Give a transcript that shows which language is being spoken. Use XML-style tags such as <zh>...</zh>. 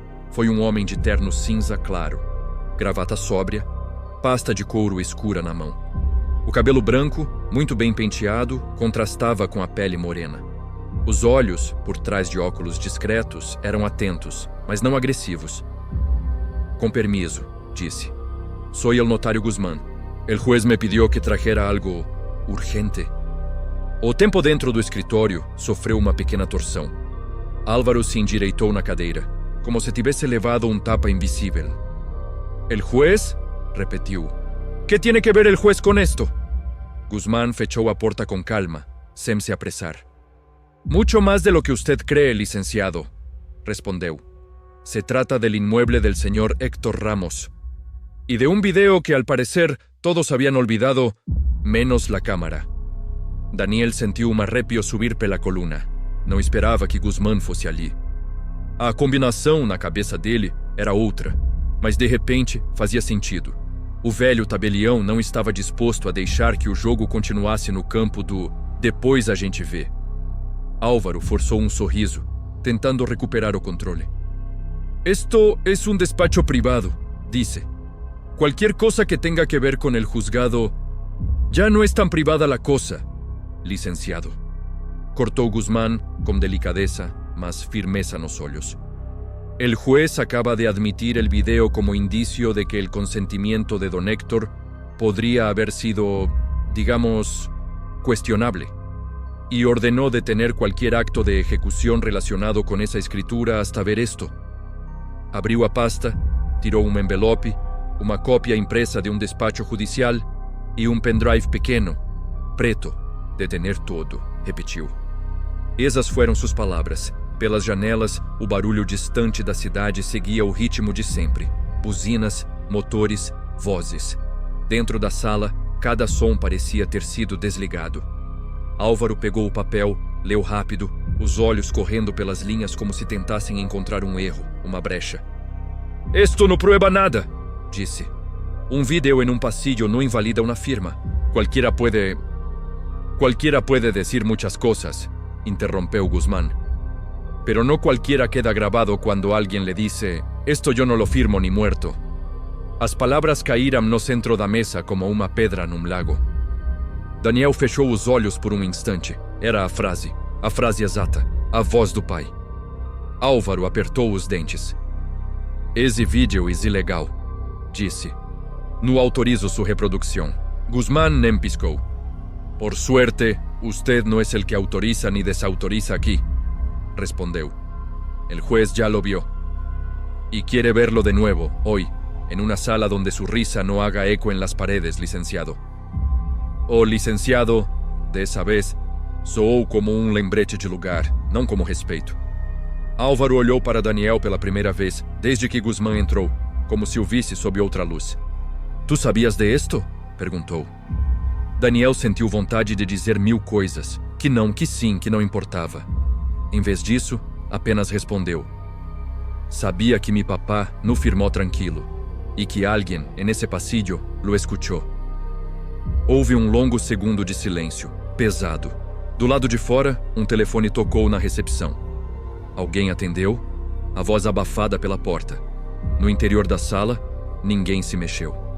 <pt>Foi um homem de terno cinza claro, gravata sóbria, pasta de couro escura na mão. O cabelo branco, muito bem penteado, contrastava com a pele morena. Os olhos, por trás de óculos discretos, eram atentos, mas não agressivos.</pt> <es>"Com permiso", disse. "Soy el notario Guzmán. El juez me pidió que trajera algo urgente."</es> <pt>O tempo dentro do escritório sofreu uma pequena torção. Álvaro se endireitou na cadeira, como se tivesse levado um tapa invisível.</pt> <es>"¿El juez?", repetiu. "¿Qué tiene que ver el juez con esto?"</es> <pt>Guzmán fechou a porta com calma, sem se apressar.</pt> <es>"Mucho más de lo que usted cree, licenciado", respondeu. "Se trata del inmueble del señor Héctor Ramos y de un video que al parecer todos habían olvidado, menos la cámara."</es> <pt>Daniel sentiu um arrepio subir pela coluna. Não esperava que Guzmán fosse ali. A combinação na cabeça dele era outra, mas de repente fazia sentido. O velho tabelião não estava disposto a deixar que o jogo continuasse no campo do "depois a gente vê." Álvaro forçou um sorriso, tentando recuperar o controle.</pt> <es>"Esto es un despacho privado", disse. "Cualquier cosa que tenga que ver con el juzgado ya no es tan privada la cosa, licenciado."</es> <pt>Cortou Guzmán com delicadeza, mas firmeza nos olhos.</pt> <es>"El juez acaba de admitir el video como indicio de que el consentimiento de don Héctor podría haber sido, digamos, cuestionable, y ordenó detener cualquier acto de ejecución relacionado con esa escritura hasta ver esto."</es> <pt>Abriu a pasta, tirou um envelope, uma cópia impressa de um despacho judicial e um pendrive pequeno, preto,</pt> <es>"detener todo",</es> <pt>repetiu. Essas foram suas palavras. Pelas janelas, o barulho distante da cidade seguia o ritmo de sempre. Buzinas, motores, vozes. Dentro da sala, cada som parecia ter sido desligado. Álvaro pegou o papel, leu rápido, os olhos correndo pelas linhas como se tentassem encontrar um erro, uma brecha.</pt> <es>"Esto no prueba nada",</es> <pt>disse. "Um vídeo em um pasillo não invalida uma firma.</pt> <es>Cualquiera puede decir muchas cosas", interrompeu Guzmán. "Pero no cualquiera queda grabado cuando alguien le dice, esto yo no lo firmo ni muerto."</es> <pt>As palavras caíram no centro da mesa como uma pedra num lago. Daniel fechou os olhos por um instante. Era a frase exata, a voz do pai. Álvaro apertou os dentes. "Esse vídeo é ilegal", disse. "No autorizo sua reprodução." Guzmán nem piscou.</pt> <es>"Por suerte, usted no es el que autoriza ni desautoriza aquí", respondeu. "El juez ya lo vio. Y quiere verlo de nuevo, hoy, en una sala donde su risa no haga eco en las paredes, licenciado.</es> <pt>O licenciado, dessa vez, soou como um lembrete de lugar, não como respeito. Álvaro olhou para Daniel pela primeira vez, desde que Guzmán entrou, como se o visse sob outra luz.</pt> <es>«Tu sabias de esto?»</es> <pt>perguntou. Daniel sentiu vontade de dizer 1000 coisas, que não, que sim, que não importava. Em vez disso, apenas respondeu.</pt> <es>Sabia que mi papá no firmó tranquilo,</es> <pt>e que alguém,</pt> <es>en ese pasillo, lo escuchó.</es> <pt>Houve um longo segundo de silêncio, pesado. Do lado de fora, um telefone tocou na recepção. Alguém atendeu, a voz abafada pela porta. No interior da sala, ninguém se mexeu.</pt>